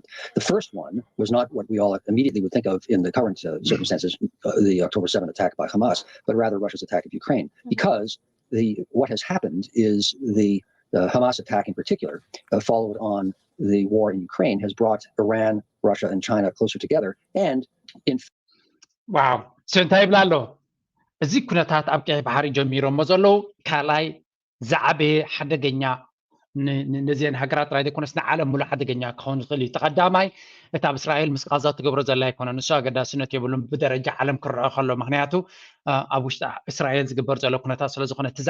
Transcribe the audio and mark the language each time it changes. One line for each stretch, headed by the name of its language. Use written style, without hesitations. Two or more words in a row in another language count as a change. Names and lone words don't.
English: The first one was not what we all immediately would think of in the current circumstances, the October 7th attack by Hamas, but rather Russia's attack of Ukraine. Because what has happened is the Hamas attack in particular, followed on the war in Ukraine, has brought Iran, Russia, and China closer together. And in wow. So
Tigrinya: እዚ ኩነታት ኣብ ቀይ ባሕሪ ጀሚሮሞ ዘለዉ ካልኣይ ዝዓበየ ሓደገኛ ነዚአን ሃገራት ራይ ዘይኮነስ ንዓለም ሙሉእ ሓደገኛ ክኸውን ዝኽእል እዩ ተቐዳማይ እቲ ኣብ እስራኤል ምስ ጋዛ ትገብሮ ዘላ ኣይኮነ ንሱ ኣገዳስነት የብሉን ብደረጃ ዓለም ክረአ ከሎ ምክንያቱ ኣብ ውሽጢ እስራኤል ዝግበር ዘሎ ኩነታት ስለ ዝኾነ እቲ